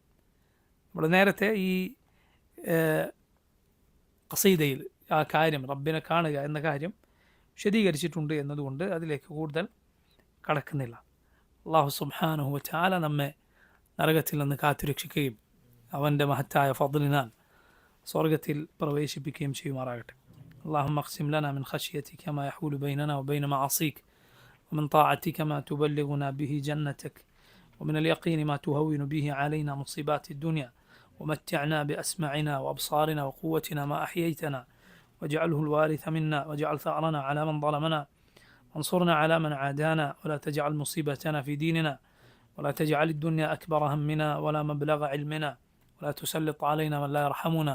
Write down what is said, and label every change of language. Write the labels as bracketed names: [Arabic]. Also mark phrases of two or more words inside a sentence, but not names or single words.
[Malayalam] നമ്മൾ നേരത്തെ ഈ ഖസീദയിൽ ആ കാര്യം, റബ്ബിനെ കാണുക എന്ന കാര്യം വിശദീകരിച്ചിട്ടുണ്ട് എന്നതുകൊണ്ട് അതിലേക്ക് കൂടുതൽ കടക്കുന്നില്ല. [Arabic] الله سبحانه وتعالى [Malayalam] നമ്മെ നരകത്തിൽ നിന്ന് കാത്തുരക്ഷിക്കുകയും അവൻ്റെ മഹത്തായ ഫദ്ലിനാൽ സ്വർഗത്തിൽ പ്രവേശിപ്പിക്കുകയും ചെയ്യുമാറാകട്ടെ. [Arabic] اللهم اقسم لنا من خشيتك ما يحول بيننا وبين معاصيك ومن طاعتك ما تبلغنا به جنتك ومن اليقين ما تهون به علينا مصيبات الدنيا ومتعنا بأسماعنا وأبصارنا وقوتنا ما أحييتنا واجعله الوارث منا واجعل ثأرنا على من ظلمنا وانصرنا على من عادانا ولا تجعل مصيبتنا في ديننا ولا تجعل الدنيا أكبر همنا ولا مبلغ علمنا ولا تسلط علينا من لا يرحمنا.